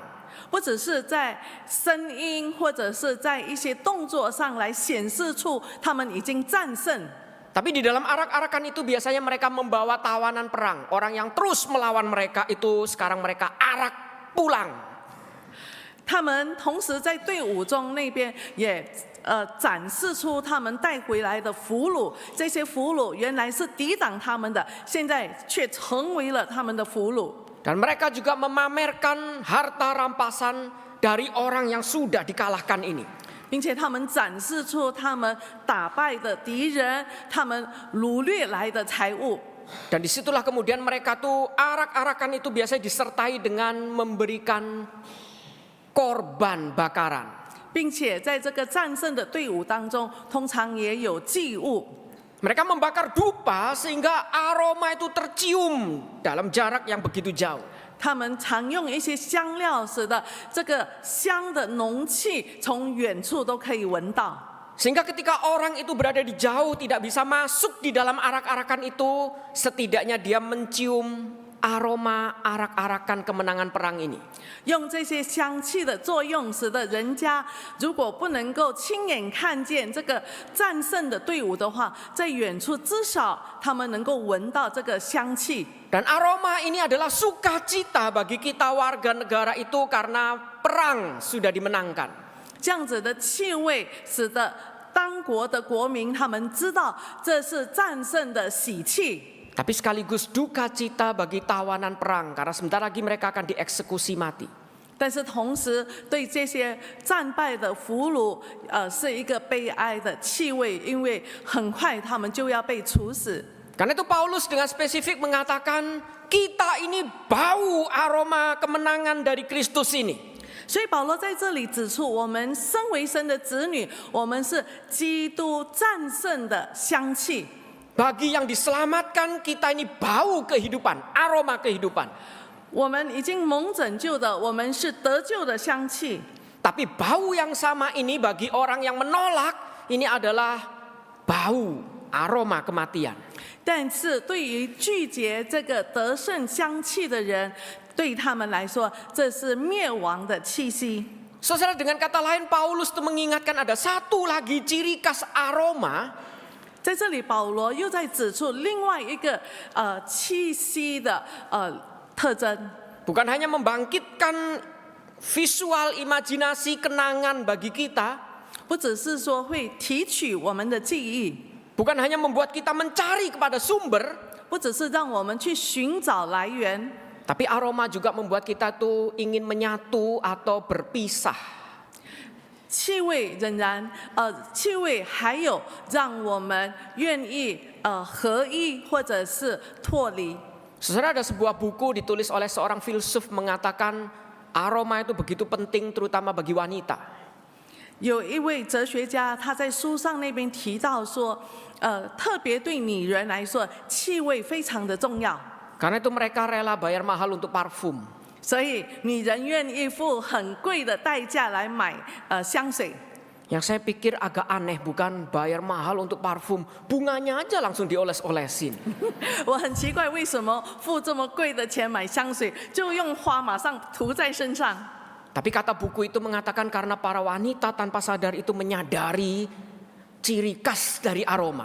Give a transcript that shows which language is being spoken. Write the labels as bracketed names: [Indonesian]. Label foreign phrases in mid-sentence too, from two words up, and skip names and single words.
[Chinese] 不只是在声音或者是在一些动作上来显示出他们已经战胜。 [Indonesian] Tapi di dalam arak-arakan itu biasanya mereka membawa tawanan perang. Orang yang terus melawan mereka itu sekarang mereka arak pulang. [Chinese] 他们同时在队伍中那边也展示出他们带回来的俘虏，这些俘虏原来是抵挡他们的，现在却成为了他们的俘虏。 [Indonesian] Dan mereka juga memamerkan harta rampasan dari orang yang sudah dikalahkan ini. [Chinese] 并且他们展示出他们打败的敌人，他们掳掠来的财物。 [Indonesian] Dan disitulah kemudian mereka tuh arak-arakan itu biasanya disertai dengan memberikan korban bakaran. [Chinese] 并且在这个战胜的队伍当中，通常也有祭物。 [Indonesian] Mereka membakar dupa sehingga aroma itu tercium dalam jarak yang begitu jauh. [Chinese] 他们常用一些香料，使得这个香的浓气从远处都可以闻到。 [Indonesian] Sehingga ketika orang itu berada di jauh tidak bisa masuk di dalam arak-arakan itu, setidaknya dia mencium aroma arak-arakan kemenangan perang ini. [Chinese] 用这些香气的作用，使得人家如果不能够亲眼看见这个战胜的队伍的话，在远处至少他们能够闻到这个香气。 [Indonesian] Dan aroma ini adalah sukacita bagi kita warga negara itu karena perang sudah dimenangkan. [Chinese] 这样子的气味，使得当国的国民他们知道这是战胜的喜气。 [Indonesian] Tapi sekaligus duka cita bagi tawanan perang karena sebentar lagi mereka akan dieksekusi mati. [Chinese] 但是同时，对这些战败的俘虏，是一个悲哀的气味，因为很快他们就要被处死。 [Indonesian] Karena itu Paulus dengan spesifik mengatakan kita ini bau aroma kemenangan dari Kristus ini. [Chinese] 所以保罗在这里指出，我们身为神的子女，我们是基督战胜的香气。 [Indonesian] Bagi yang diselamatkan kita ini bau kehidupan, aroma kehidupan. [Chinese] 我们已经蒙拯救的，我们是得救的香气。 [Indonesian] Tapi bau yang sama ini bagi orang yang menolak ini adalah bau aroma kematian. [Chinese] 但是对于拒绝这个得胜香气的人，对他们来说，这是灭亡的气息。 [Indonesian] Saudara, dengan kata lain Paulus itu mengingatkan ada satu lagi ciri khas aroma. [Chinese] 在这里，保罗又在指出另外一个气息的特征， [Indonesian] Bukan hanya membangkitkan visual imajinasi kenangan bagi kita, [Chinese] 不只是说会提取我们的记忆， [Indonesian] bukan hanya membuat kita mencari kepada sumber, [Chinese] 不只是让我们去寻找来源， [Indonesian] tapi aroma juga membuat kita tuh ingin menyatu atau berpisah. [Chinese] 气味仍然气味还有让我们愿意合一或者是脱离。 [Indonesian] Saudara, ada sebuah buku ditulis oleh seorang filsuf mengatakan aroma itu begitu penting terutama bagi wanita. [Chinese] 有一位哲学家，他在书上那边提到说，特别对女人来说，气味非常的重要， [Indonesian] Karena itu mereka rela bayar mahal untuk parfum. [Chinese] 所以女人愿意付很贵的代价来买香水。 [Indonesian] Yang saya pikir agak aneh, bukan bayar mahal untuk parfum, bunganya aja langsung dioles-olesin. [Chinese] 我很奇怪，为什么付这么贵的钱买香水，就用花马上涂在身上？ [Indonesian] Tapi kata buku itu mengatakan karena para wanita tanpa sadar itu menyadari ciri khas dari aroma.